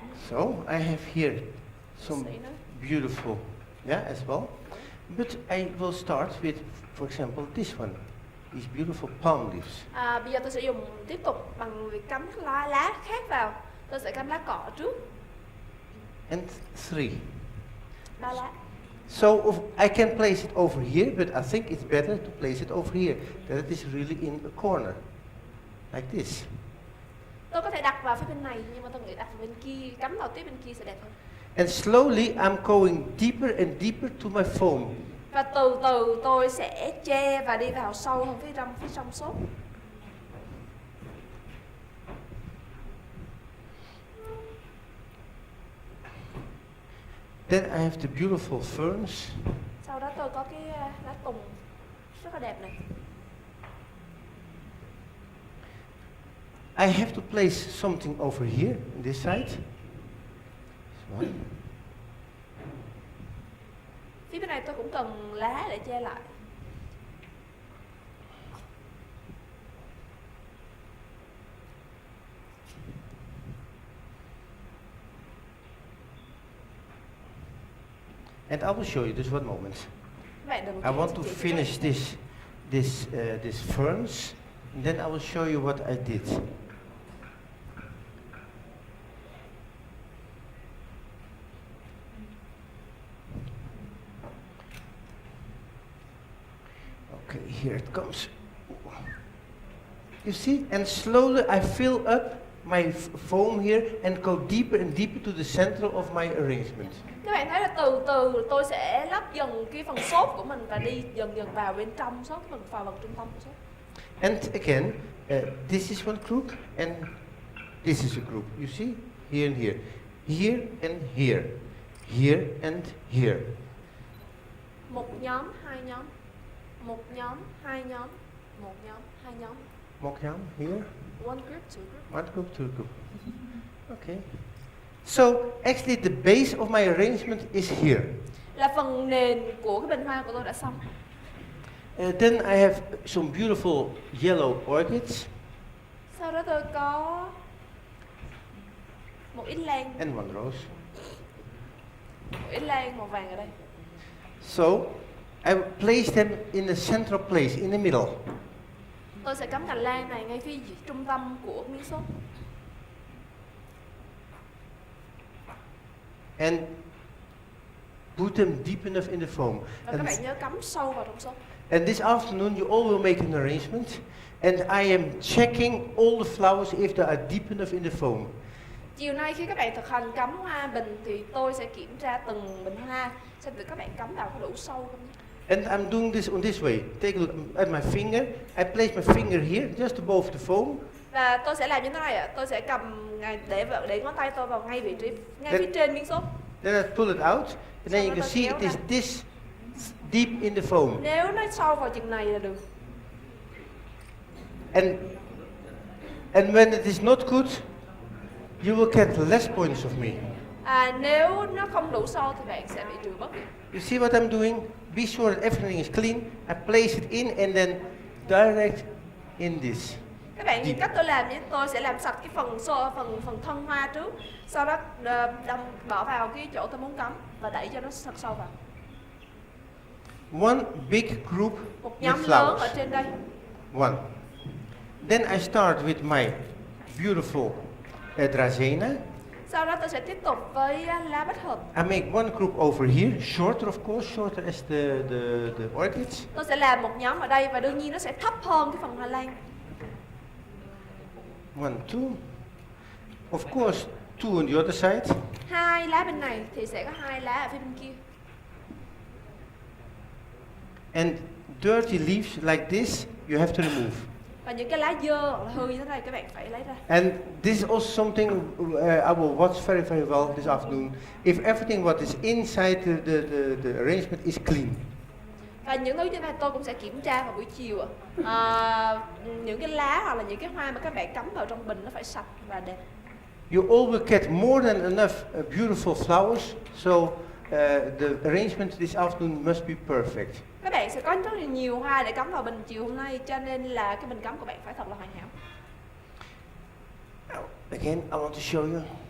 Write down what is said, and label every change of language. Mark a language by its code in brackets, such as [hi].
[en] So I have here some beautiful, as well. But I will start with, for example, this one, these beautiful palm leaves. [vi] Bây giờ tôi sẽ dùng tiếp tục bằng việc cắm lá khác vào. Tôi sẽ cắm lá cọ trước. [en] And 3. [vi] 3 lá. [en] So I can place it over here, but I think it's better to place it over here, that it is really in a corner, like this. [vi] Tôi có thể đặt vào phía bên này, nhưng mà tôi nghĩ đặt vào bên kia, cắm vào tiếp bên kia sẽ đẹp hơn. [en] And slowly I'm going deeper and deeper to my foam. [vi] Và từ từ tôi sẽ che và đi vào sâu hơn phía trong xốp. [en] Then I have the beautiful ferns. [vi] Sau đó tôi có cái lá tùng rất là đẹp này. [en] I have to place something over here, on this side. This one. [vi] Phía bên này tôi cũng cần lá để che lại. [en] And I will show you this one moment. [vi] Bạn đừng [en] I want to [vi] chị [en] finish this ferns, and then I will show you what I did. Okay, here it comes. You see, and slowly I fill up my foam here and go deeper and deeper to the center of my arrangement. [vi] Các bạn thấy là từ từ tôi sẽ lắp dần cái phần xốp của mình và đi dần dần vào bên trong xốp, vào trung tâm của xốp. [en] And again, this is one group and this is a group. You see, here and here, here and here, here and here. [vi] Một nhóm, hai nhóm, một nhóm, hai nhóm, một nhóm, hai nhóm. Một nhóm [en] here. One group, two group. One group, two group. Okay. So actually the base of my arrangement is here. [vi] Là phần nền của cái bình hoa của tôi đã xong. [en] Then I have some beautiful yellow orchids. [vi] Sau đó tôi có một ít lan. [en] And one rose. [vi] Một ít lan màu vàng ở đây. [en] So I place them in the central place, in the middle. [vi] Tôi sẽ cắm cành lan này ngay phía trung tâm của miếng xốp. [en] And put them deep enough in the foam. [vi] Và các bạn nhớ cắm sâu vào trong xốp. [en] And this afternoon you all will make an arrangement, and I am checking all the flowers if they are deep enough in the foam. [vi] Chiều nay khi các bạn thực hành cắm hoa bình thì tôi sẽ kiểm tra từng bình hoa xem thử các bạn cắm vào có đủ sâu không. [en] And I'm doing this on this way. Take a look at my finger. I place my finger here, just above the foam. [vi] Và tôi sẽ làm như thế này ạ. Tôi sẽ cầm để ngón tay tôi vào ngay vị trí ngay phía trên miếng xốp. [en] Then I pull it out, and then you can see it is this deep in the foam. [vi] Nếu nó sâu vào chừng này là được. [en] And when it is not good, you will get less points of me. [vi] Nếu nó không đủ sâu thì bạn sẽ bị trừ bớt. [en] You see what I'm doing? Be sure that everything is clean. I place it in and then direct in this. [vi] Các bạn nhìn cách tôi làm nhé, tôi sẽ làm sạch cái phần thân hoa trước, sau đó bỏ vào cái chỗ tôi muốn cắm và đẩy cho nó thật sâu vào. [en] One big group [vi] Một [en] with [vi] nhóm lớn ở [en] flowers. [vi] trên đây. [en] One. Then I start with my beautiful Drazena. [vi] Sau đó tôi sẽ tiếp tục với lá bách hợp. [en] I make one group over here, shorter of course, shorter as the orchids. [vi] Tôi sẽ làm một nhóm ở đây và đương nhiên nó sẽ thấp hơn cái phần hoa lan. [en] 1, 2. Of course, 2 on the other side. [vi] 2 lá bên này thì sẽ có 2 lá ở phía bên kia. [en] And dirty leaves like this, you have to remove. [vi] Và những cái lá dơ hoặc là hư như thế này các bạn phải lấy ra. [en] And this is also something I will watch very, very well this afternoon. If everything what is inside the arrangement is clean. [vi] Và những thứ như này tôi cũng sẽ kiểm tra vào buổi chiều ạ. Những cái lá hoặc là những cái hoa mà các bạn cắm vào trong bình nó phải sạch và đẹp. [en] You all will get more than enough beautiful flowers, so the arrangement this afternoon must be perfect. [vi] Các bạn sẽ có rất là nhiều hoa để cắm vào bình chiều hôm nay, cho nên là cái bình cắm của bạn phải thật là hoàn hảo. [en] Now, again, I want to show you.